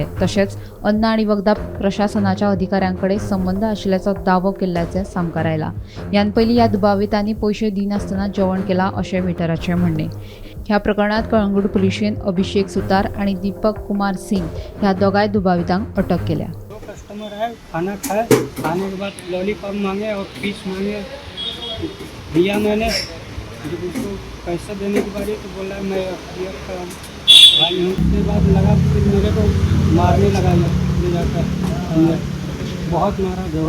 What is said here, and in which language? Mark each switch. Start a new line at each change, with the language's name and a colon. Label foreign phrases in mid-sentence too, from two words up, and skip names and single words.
Konkani: तशेंच अन्न आनी वखदां प्रशासनाच्या अधिकाऱ्यांकडे संबंध आशिल्ल्याचो दावो केल्ल्याचें सामकार आयला। ह्यान पयलीं ह्या दुबावितांनी पयशे दिनासतना जेवण केलां अशें वेटराचें म्हणणें। ह्या प्रकरणात कळंगूट पुलिशेन अभिषेक सुतार आणि दीपक कुमार सिंग ह्या दोगांय दुबावितांक अटक केल्या।
Hindi: कस्टमर है, खाना खाए, खाने के बाद लॉलीपॉप मांगे और फिश मांगे, दिया मैंने। जब उसको पैसा देने की बारी तो बोला मैं क्लियर कराऊँ भाई। उसके बाद लगा फिर मेरे को मारने लगा ले जाकर अंदर, बहुत मारा जोर।